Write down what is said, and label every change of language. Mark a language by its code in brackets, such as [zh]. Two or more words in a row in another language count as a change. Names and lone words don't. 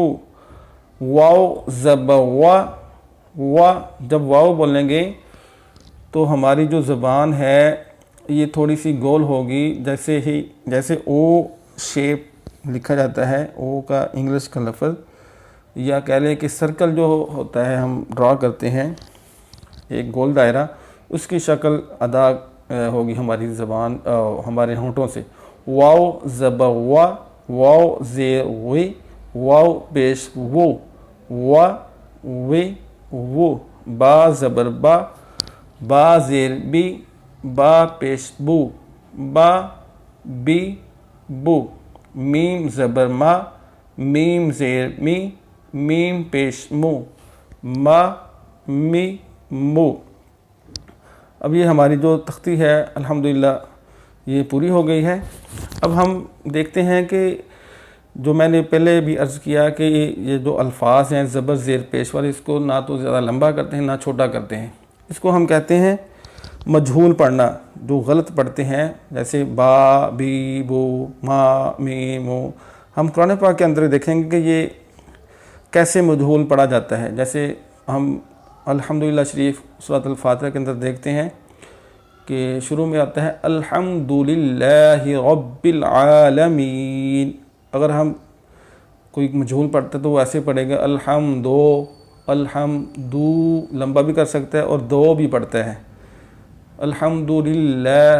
[ur] واو زبر وا، وا، جب واو بولیں گے تو ہماری جو زبان ہے یہ تھوڑی سی گول ہوگی، جیسے [en] O shape [ur] لکھا جاتا ہے، او کا انگلش کا لفظ، یا کہہ لیں کہ سرکل جو ہوتا ہے ہم ڈرا کرتے ہیں ایک گول دائرہ، اس کی شکل ادا ہوگی ہماری زبان ہمارے ہونٹوں سے۔ واو زبر وا، واو زیر وی، واو پیش وو، وا وی وو۔ با زبر با، با زیر بی، با پیش بو، با بی بو۔ میم زبر ما، میم زیر می، میم پیش مو، ما می مو۔ اب یہ ہماری جو تختی ہے الحمدللہ یہ پوری ہو گئی ہے۔ اب ہم دیکھتے ہیں کہ جو میں نے پہلے بھی عرض کیا کہ یہ جو الفاظ ہیں زبر زیر پیش والے، اس کو نہ تو زیادہ لمبا کرتے ہیں نہ چھوٹا کرتے ہیں، اس کو ہم کہتے ہیں مجہول پڑھنا، جو غلط پڑھتے ہیں، جیسے با بی بو ما می مو۔ ہم قرآن پاک کے اندر دیکھیں گے کہ یہ کیسے مجہول پڑھا جاتا ہے۔ جیسے ہم الحمدللہ شریف سورۃ الفاتحہ کے اندر دیکھتے ہیں کہ شروع میں آتا ہے [ar] الحمدللہ رب العالمین۔ [ur] اگر ہم کوئی مجہول پڑھتے تو وہ ایسے پڑھے گا الحمدو لمبا بھی کر سکتا ہے اور دو بھی پڑھتا ہے، الحمدللہ۔